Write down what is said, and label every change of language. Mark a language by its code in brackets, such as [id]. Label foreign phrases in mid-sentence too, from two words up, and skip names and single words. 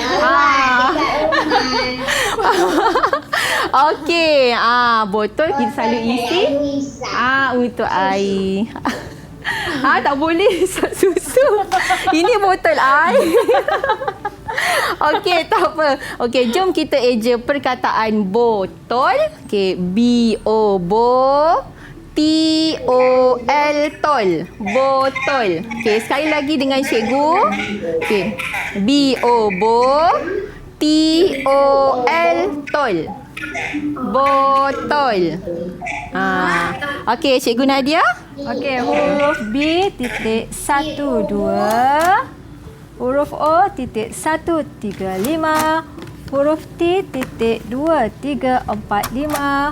[ms] Okey, botol kita selalu isi untuk air. Tak boleh susu. Ini botol air. Okey, tak apa. Okey, jom kita eja perkataan botol. Okey, B-O, bo. T-O-L, tol. Botol. Okey, sekali lagi dengan cikgu. Okey, B-O, bo. T-O-L, tol. Botol. Okey, cikgu Nadia. Okey, huruf B titik 1, 2. Huruf O titik 1, 3, 5. Huruf T titik 2, 3, 4, 5.